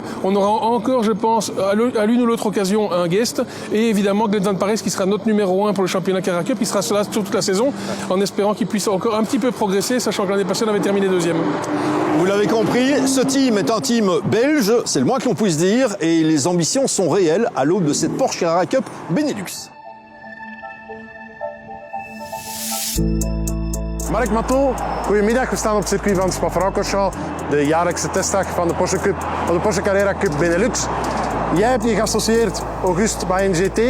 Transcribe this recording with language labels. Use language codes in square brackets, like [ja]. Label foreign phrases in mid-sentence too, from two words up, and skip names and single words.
[fr] On aura encore, je pense, à l'une ou l'autre occasion un guest. Et évidemment Glenn Van Parijs qui sera notre numéro 1 pour le championnat Carrera Cup. Il sera là sur toute la saison en espérant qu'il puisse encore un petit peu progresser, sachant que l'année passée on avait terminé 2e. Vous l'avez compris, ce team est un team belge, c'est le moins que l'on puisse dire, et les ambitions sont réelles à l'aube de cette Porsche Carrera Cup Benelux. [nl] Marc Maton, goedemiddag. We staan op het circuit van Spa-Francorchamps, de jaarlijkse testdag van de Porsche Carrera Cup Benelux. Jij hebt je geassocieerd Auguste by NGT.